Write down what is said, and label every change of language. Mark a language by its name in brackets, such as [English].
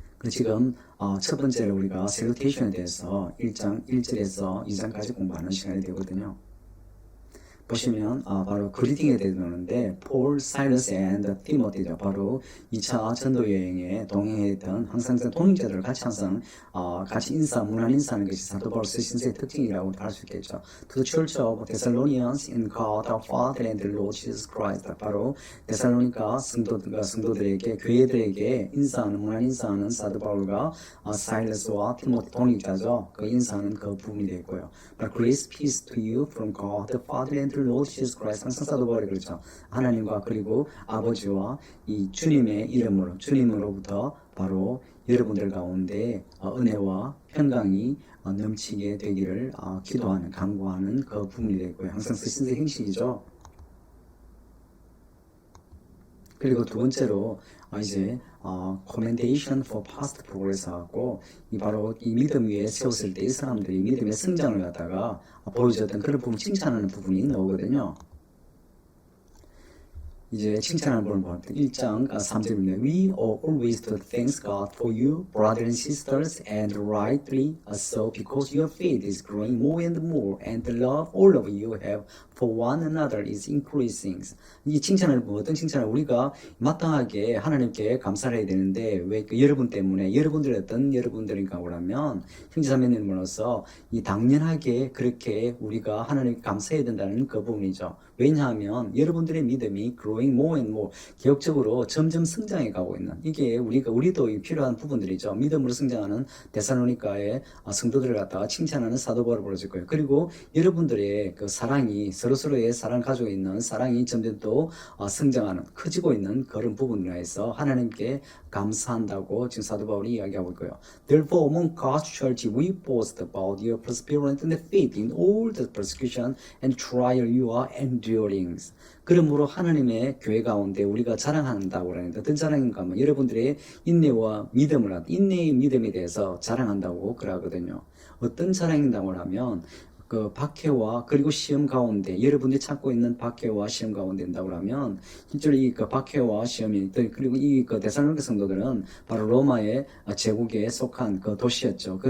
[Korean] 지금 첫 번째로 우리가 셀루테이션에 대해서 1장 1절에서 2장까지 공부하는 시간이 되거든요. 보시면 바로 그리팅에 대해서는데 폴, 사일러스 앤 티모티죠. 바로 2차 전도 여행에 동행했던 항상 동행자들을 같이 항상 같이 문안 인사하는 것이 사도 바울 신세의 특징이라고 할 수 있겠죠. [English] To the Church of Thessalonians in God our Father and the Lord Jesus Christ. [Korean] 바로 데살로니가 성도들에게 교회들에게 문안 인사하는 사도 바울과 사일러스와 티모티 동행자죠. 그 인사하는 그 부분이 되고요. [English] Grace, peace to you from God the Father and the Lord Jesus Christ. [Korean] 항상 사도 바울이 그렇죠. 하나님과 그리고 아버지와 이 주님으로부터 바로 여러분들 가운데 은혜와 평강이 넘치게 되기를 기도하는, 간구하는 그 부분이 되고요. 항상 쓰신 행식이죠. 그리고 두 번째로 이제 [English] commendation for past progress [Korean] 하고 바로 이 믿음 위에 세웠을 때 이 사람들이 믿음의 성장을 갖다가 보여줬던 그런 부분 칭찬하는 부분이 나오거든요. 이제 칭찬하는 부분을 보면 1장 3절입니다. [English] We always thank God for you, brothers and sisters, and rightly so, because your faith is growing more and more, and the love all of you have for one another is increasing. [Korean] 이 칭찬을 어떤 칭찬을 우리가 마땅하게 하나님께 감사를 해야 되는데 왜 여러분 때문에 여러분들이 어떤 여러분들인가 보라면 형제자매님으로서 이 당연하게 그렇게 우리가 하나님께 감사해야 된다는 그 부분이죠. 왜냐하면 여러분들의 믿음이 [English] growing more and more [Korean] 개혁적으로 점점 성장해 가고 있는 이게 우리도 필요한 부분들이죠. 믿음으로 성장하는 데살로니가의 성도들을 갖다가 칭찬하는 사도 바울을 보여줄 거예요. 그리고 여러분들의 그 사랑이 서로서로의 사랑을 가지고 있는 사랑이 점점 또 성장하는 커지고 있는 그런 부분에 해서 하나님께 감사한다고 지금 사도 바울이 이야기하고 있고요. [English] Therefore among God's church we boast about your perseverance and faith in all the persecution and trial you are enduring. [Korean] 그러므로 하나님의 교회 가운데 우리가 자랑한다고 하는데 어떤 자랑인가 하면 여러분들의 인내의 믿음에 대해서 자랑한다고 그러거든요. 어떤 자랑인다고 하면 그 박해와 그리고 시험 가운데 여러분들이 찾고 있는 박해와 시험 가운데 된다고 하면 실제로 이 박해와 시험이 그리고 이 데살로니가 성도들은 바로 로마의 제국에 속한 그 도시였죠.